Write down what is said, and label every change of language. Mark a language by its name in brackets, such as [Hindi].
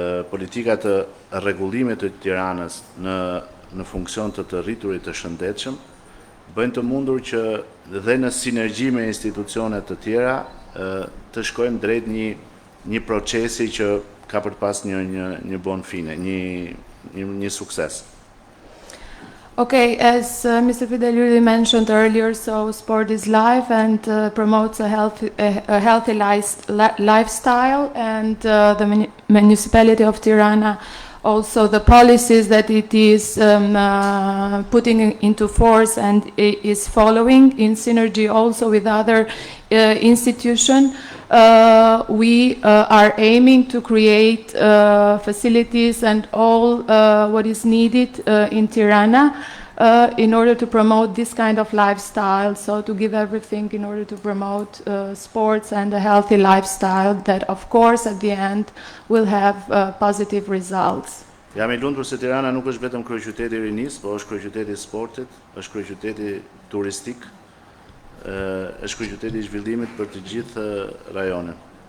[Albanian] politika të rregullimit të Tiranës në funksion të rriturit të shëndetshëm, bëjnë të mundur që dhe në sinergji me institucionet të tjera të shkojmë drejt një procesi që ka për të pas një bon fine, një sukses. [English] Okay, as Mr. Fidel YLLI mentioned earlier, so sport is life and promotes a healthy lifestyle, and the municipality of Tirana also the policies that it is putting into force and is following in synergy also with other institutions. We are aiming to create facilities and all what is needed in Tirana in order to promote this kind of lifestyle, so to give everything in order to promote sports and a healthy lifestyle that of course at the end will have positive results. [Albanian] Jam I lumtur se Tirana nuk është vetëm kryeqyteti i rinisë, por është kryeqyteti i sportit, është kryeqyteti turistik, është kryeqyteti i zhvillimit për të gjithë rajonet.